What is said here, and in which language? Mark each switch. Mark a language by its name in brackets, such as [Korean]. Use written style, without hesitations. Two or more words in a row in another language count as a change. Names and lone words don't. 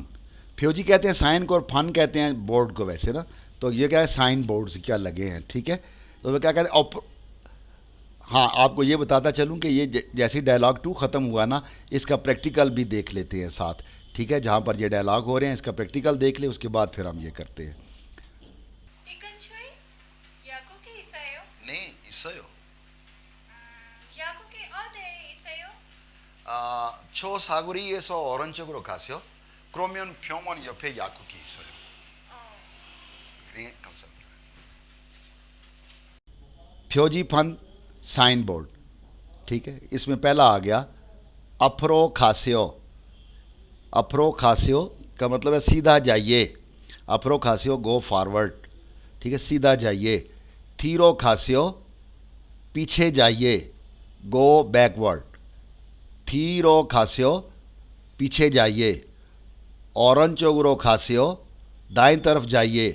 [Hindi] फ्योजी कहते हैं साइन को और फन कहते हैं बोर्ड को वैसे ना, तो ये क्या है [English] sign boards [Hindi] क्या लगे हैं, ठीक है। तो वो क्या कहते हैं हाँ, आपको ये बताता चलूँ कि ये जैसे डायलॉग 2 ख़त्म हुआ ना, इसका प्रैक्टिकल भी देख लेते हैं साथ, ठीक है। जहाँ पर ये डायलॉग हो रहे हैं इसका प्रैक्टिकल देख ले, उसके बाद फिर हम ये करते हैं। [Korean] 네, 있어요. 야구기 어디 있어요? 초사거리에서 오른쪽으로 가세요. 그러면 병원 옆에 약국이 있어요. 네, 감사합니다. 표지 판 [English] sign board, [Hindi] ठीक है। इसमें पहला आ गया [Korean] 앞으로 가세요. 앞으로 가세요 [Hindi] का मतलब है सीधा जाइए। [Korean] 앞으로 가세요 [English] go forward, [Hindi] ठीक है, सीधा जाइए। [Korean] 뒤로 가세요 [Hindi] पीछे जाइए, [English] go backward. [Korean] 뒤로 가세요 [Hindi] पीछे जाइए। [Korean] 오른쪽으로 가세요 [Hindi] दाएं तरफ जाइए।